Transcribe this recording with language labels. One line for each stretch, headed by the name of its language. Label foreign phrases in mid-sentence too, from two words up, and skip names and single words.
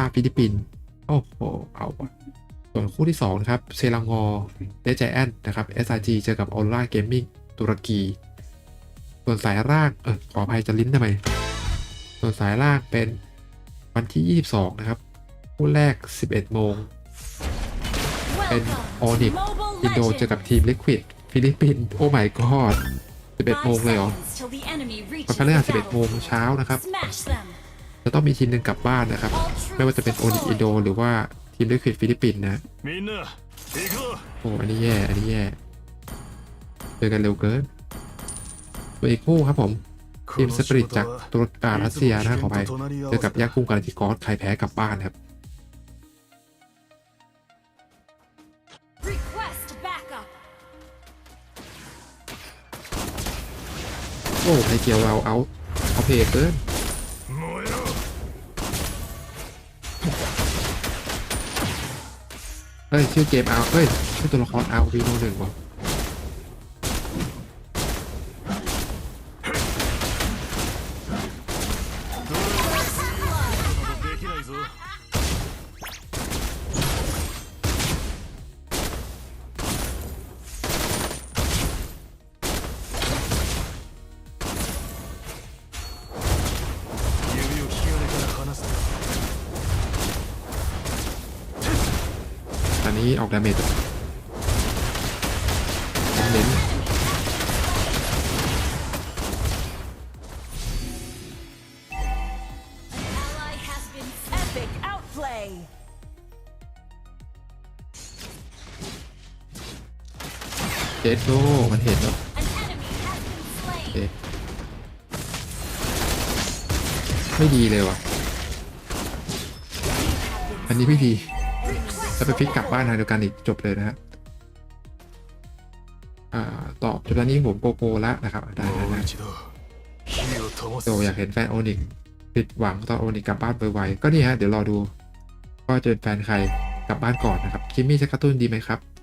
Thai: ฟิลิปปินส์โอ้โหเอาว่ะส่วนคู่ที่2นะครับเซรังอเดจแอนนะครับ SRG เจอกับออโรราเกมมิ่งตุรกีส่วนสายล่างขออภัยจะลิ้นทำไมส่วนสายล่างเป็นวันที่22นะครับคู่แรก11 โมงเป็นออนิกอินโดเจอกับทีมลิควิดฟิลิปปินส์โอ้
English: my god
Thai: 11 โมงเลยเหรอ
English: Seconds till the enemy
Thai: วัน
English: reaches
Thai: พฤหัส
English: the
Thai: 11 โมง
English: battlefield.
Thai: เช้านะครับ
English: Smash them.
Thai: จะต้องมีทีมหนึ่งกลับบ้านนะครับ ไม่ว่าจะเป็นโอนิอินโดหรือว่าทีมลิควิดฟิลิปปินส์นะ
Japanese: みんな行くぞ
Thai: โอ้อันนี้แย่อันนี้แย่เจอกันเร็วเกินตัวอีกคู่ครับผมทีมสปริตจากตุรกีรัสเซียนะขอไปเจอกับยักษ์คุงกาลาติกอสใครแพ้กลับบ้านครับ
English: Request backup.
Thai: โอ้ไทยเกียวเราเอาเพลเกินเฮ้ยชื่อเกมเอาเฮ้ยชื่อตัวละครเอาวีโน1ว่ะ
Japanese: できないぞ 指を引き金から離す
Thai: ตอนนี้ออกดาเมจเน้น
English: Ally has been epic outplay.
Thai: เจสโดมันเห็นแล้ว
English: An enemy has been
Thai: โอ
English: slain.
Thai: เคไม่ดีเลยว่ะอันนี้ไม่ดีจะไปพลิกกลับบ้านทางเดียวกันอีกจบเลยนะฮะต่อจนตอนนี้ผมโปรแล้วนะครับได้นะโตอยากเห็นแฟนโอนิกผิดหวังตอนโอนิกกลับบ้านไวๆก็นี่ฮะเดี๋ยวรอดูว่าเจอแฟนใครกลับบ้านก่อนนะครับคิมมี่จะกระตุ้นดีไหมครับ